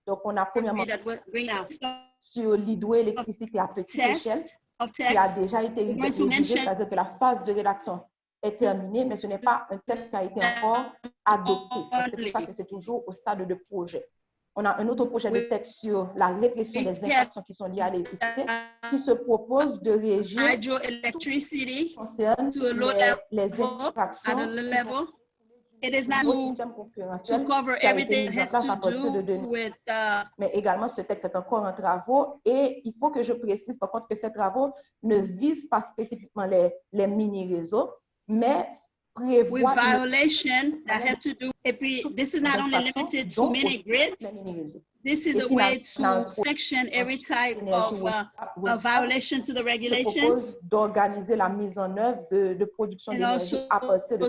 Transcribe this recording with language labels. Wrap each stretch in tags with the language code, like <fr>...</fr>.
<fr>Donc, on a premièrement sur l'hydroélectricité à petite échelle qui a déjà été rédigé, c'est-à-dire que la phase de rédaction est terminée, mais ce n'est pas un texte qui a été encore adopté. C'est pour ça que c'est toujours au stade de projet. On a un autre projet de texte sur la répression des infractions qui sont liées à l'électricité, qui se propose de régir tout ce qui concerne les infractions</fr> <en>It is not to cover everything that has to do with.</en> <fr>Mais également, ce texte est encore en travaux et il faut que je précise par contre que ces travaux ne visent pas spécifiquement les mini-réseaux, mais</fr> <en>with violation that have to do. This is not only limited to mini grids. This is a way to sanction every type of violation to the regulations.</en> <fr>D'organiser la mise en œuvre de production d'énergie à partir de</fr>